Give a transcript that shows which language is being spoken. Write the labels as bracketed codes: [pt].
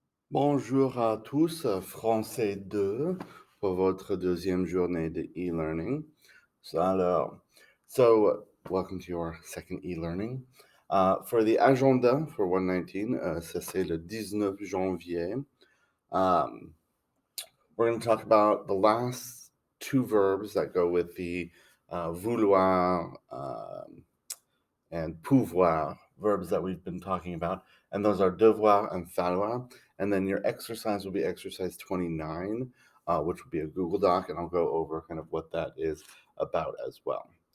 [fr] Bonjour à tous, français 2 pour votre deuxième journée de e-learning. [en] So, welcome to your second e-learning. For the agenda for 119, [fr] ça c'est le 19 janvier. [en] We're going to talk about the last two verbs that go with the vouloir and pouvoir verbs that we've been talking about, and those are devoir and falloir. And then your exercise will be exercise 29, which will be a Google Doc, and I'll go over kind of what that is about as well.